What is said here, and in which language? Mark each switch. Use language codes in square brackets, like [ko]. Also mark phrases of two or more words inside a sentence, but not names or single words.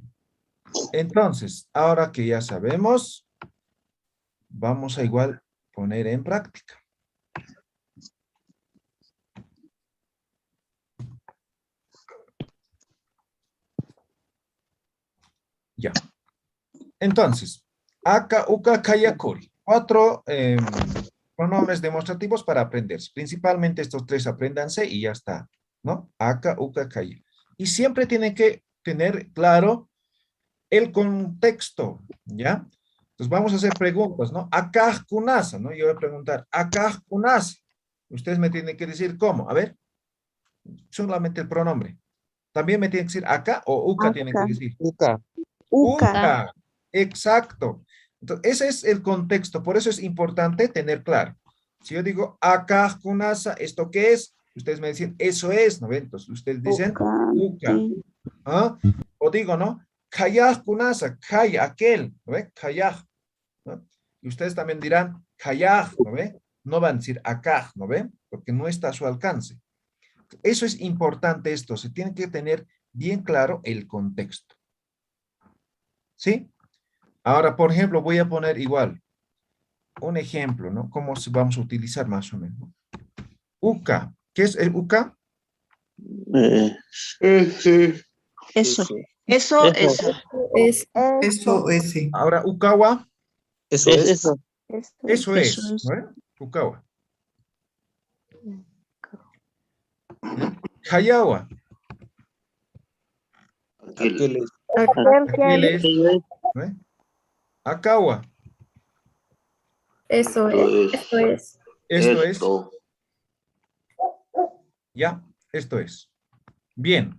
[es] Entonces, ahora que ya sabemos, vamos a igual poner en práctica. Ya. Entonces, [ay] aka, uka, kaya, kuri. [es] 4 pronombres demostrativos para aprender. Principalmente estos 3 apréndanse y ya está, ¿no? [ay] Aka, uka, kaya. [es] Y siempre tienen que tener claro el contexto, ¿ya? Entonces vamos a hacer preguntas, ¿no? [ay] Akaj kunasa, [es] ¿no? Yo voy a preguntar, [ay] akaj kunasa. [es] Ustedes me tienen que decir cómo. A ver, solamente el pronombre. También me tienen que decir acá o uka tienen que decir. [ay] Uka. Uka. [es] Exacto. Entonces, ese es el contexto. Por eso es importante tener claro. Si yo digo [ay] akaj kunasa, [es] ¿esto qué es? Ustedes me dicen, eso es, ¿no ven? Entonces ustedes dicen uka. ¿Ah? O digo, ¿no? [ay] Kayaj kunasa, kay, [es] aquel, ¿no ve? Kayaj, ¿no? Y ustedes también dirán kayaj, ¿no ve? No van a decir akaj, ¿no ve? Porque no está a su alcance. Eso es importante esto, se tiene que tener bien claro el contexto. ¿Sí? Ahora, por ejemplo, voy a poner igual un ejemplo, ¿no? ¿Cómo vamos a utilizar más o menos? Uka. ¿Qué es el uka? Eso. Eso. Eso, ese. Ahora, ukawa. Eso es. Eso es, ¿no? [ay] Ukawa. Hayawa. [es] Aquel es. Aquel es, ¿no? Akawa. Eso es. Esto es. Esto es. Ya, esto es. Bien.